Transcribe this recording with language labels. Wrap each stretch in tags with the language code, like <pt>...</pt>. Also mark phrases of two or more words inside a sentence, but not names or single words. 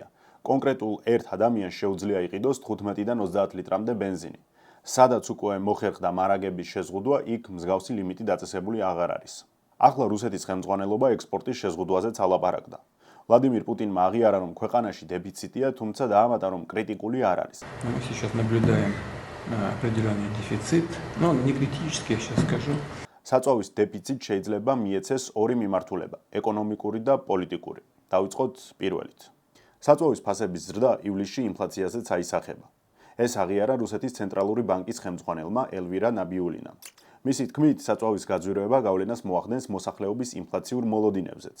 <ka>კონკრეტულ ერთ ადამიანს შეუძლია იყიდოს 15-დან 30 litrამდე ბენზინი. სადაც უკვე მოხერხდა მარაგების შეზღუდვა, იქ მსგავსი ლიმიტი დაწესებული აღარ არის. ახლა რუსეთის ხელმძღვანელობა ექსპორტის შეზღუდვაზეც ალაპარაკდა. ვლადიმირ პუტინმა აღიარა, რომ ქვეყანაში დეფიციტია, თუმცა დაამატა, რომ კრიტიკული არ არის.</ka> <ru>Мы сейчас наблюдаем определенный дефицит, но не критический, я сейчас скажу.</ru> <ka>საწვავის დეფიციტ შეიძლება მიეცეს ორი მიმართულება: ეკონომიკური და პოლიტიკური. დავიწყოთ პირველით. საწვავის ფასების ზრდა ივლისში ინფლაციაზეც აისახება. ეს აღიარა რუსეთის ცენტრალური ბანკის ხელმძღვანელმა ელვირა ნაბიულინამ. მისი თქმით, საწვავის გაძვირება გავლენას მოახდენს მოსახლეობის ინფლაციურ მოლოდინებზეც.</ka>